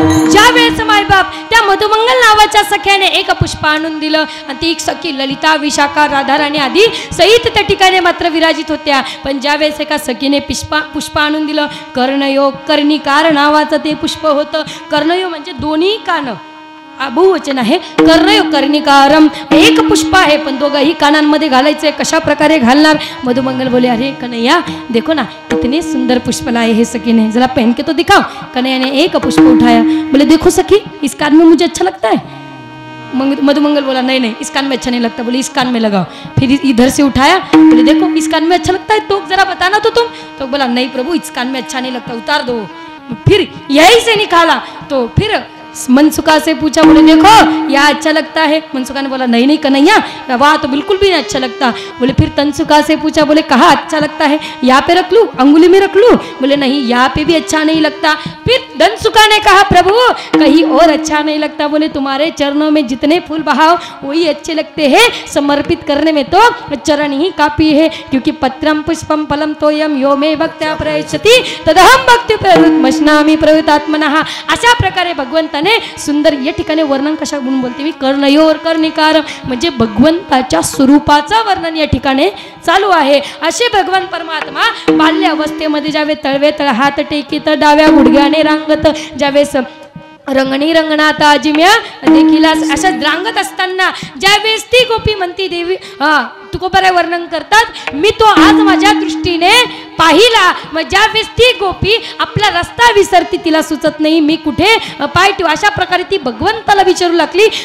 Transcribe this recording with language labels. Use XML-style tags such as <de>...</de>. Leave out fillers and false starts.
<mr>ज्यावेळेस मायबाप त्या मधुमंगल नावाच्या सख्याने एक पुष्प आणून दिलं आणि ती एक सखी ललिता विशाखा राधाराणी आदी सहित त्या ठिकाणी मात्र विराजित होत्या पण ज्यावेळेस एका सखीने पुष्प आणून दिलं कर्णयो कर्णिकार नावाचं ते पुष्प होतं। कर्णयो म्हणजे दोन्ही कान बहुवचन आहे कर्णयो कर्णिकारम एक पुष्प आहे पण दोघंही कानांमध्ये घालायचे कशा प्रकारे घालणार मधुमंगल</mr> <hi>बोले अरे कन्हैया देखो ना इतने सुंदर पुष्प लाए है सखी ने जरा पहन के तो दिखाओ। कन्हैया ने एक पुष्प उठाया बोले देखो सखी इस कान में मुझे अच्छा लगता है। मधुमंगल बोला नहीं नहीं इस कान में अच्छा नहीं लगता बोले इस कान में लगाओ। फिर इधर से उठाया बोले देखो इस कान में अच्छा लगता है तो जरा बताना तो तुम तो बोला नहीं प्रभु इस कान में अच्छा नहीं लगता उतार दो। फिर यही से निकाला तो फिर मनसुखा से पूछा बोले देखो यह अच्छा लगता है। मनसुखा ने बोला नहीं नहीं कन्हैया वाह तो बिल्कुल भी नहीं अच्छा लगता। बोले फिर तनसुखा से पूछा बोले कहाँ अच्छा लगता है यहाँ पे रख लूँ अंगुली में रख लूँ बोले नहीं यहाँ पे भी अच्छा नहीं लगता। फिर धनसुखा ने कहा प्रभु कहीं और अच्छा नहीं लगता बोले तुम्हारे चरणों में जितने फूल बहाओ वही अच्छे लगते हैं समर्पित करने में तो चरण ही काफी है क्योंकि</hi> <sa>पत्रम पुष्पम फलम तोयम यो मे भक्त्या प्रयच्छति तदहम भक्ति प्रवृत्तमश्नामि प्रवृत्तात्मनः।</sa> <mr>अशा प्रकारे भगवंताने सुंदर या ठिकाणी वर्णन कशा म्हणून बोलते मी कर्णयोर कर्णिकार म्हणजे भगवंताच्या स्वरूपाचं वर्णन या ठिकाणी चालू आहे। असे भगवान परमात्मा बाल्य अवस्थेमध्ये ज्यावेळेस तळवे तळ हात टेकीत डाव्या गुडघ्याने रांगत ज्यावेळेस रंगणी रंगणात आजिम्या देखील अशा रांगत असताना ज्यावेळेस ती गोपी म्हणती देवी तुकोबाराय वर्णन करतात मी तो आज माझ्या दृष्टीने पाहिला मग ज्यावेळेस ती गोपी आपला रस्ता विसरती तिला सुचत नाही मी कुठे पाय ठेवू अशा प्रकारे ती भगवंताला विचारू लागली।</mr>